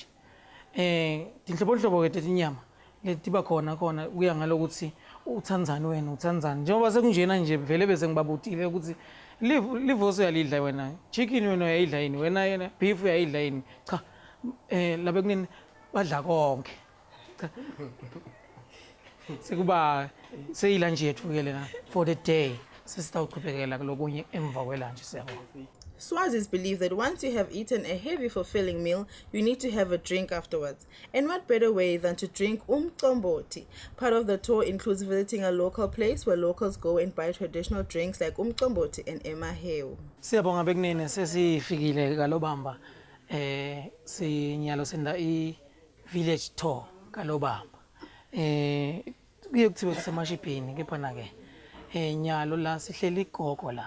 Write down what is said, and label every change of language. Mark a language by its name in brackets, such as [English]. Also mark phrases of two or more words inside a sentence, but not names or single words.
[Swati] Tinhlobonhlobo ke tetinyama letiba khona kuya ngalokuthi uthandzani wena uthandzani njengoba sekunjena nje vele bese ngibabutile ukuthi livoso uyalidla wena chicken wena uyayidla yini wena yena beef uyayidla yini cha labe kunini badla konke cha sekuba seyilunch yethu ke lena [English] for the day [Swati] sesitawuqhubekela kulobunye emva kwelunch siyabona. [English] Swazis believe that once you have eaten a heavy fulfilling meal, you need to have a drink afterwards. And what better way than to drink umcomboti? Part of the tour includes visiting a local place where locals go and buy traditional drinks like umcomboti and emaheu. [Swati] Siyabonga bekunene sesifikile kaLobamba sinyalo senda [English] village tour [Swati] kaLobamba. Kuye kuthiwe kusemashipini kepha na ke nyalo la sihleli igogo la.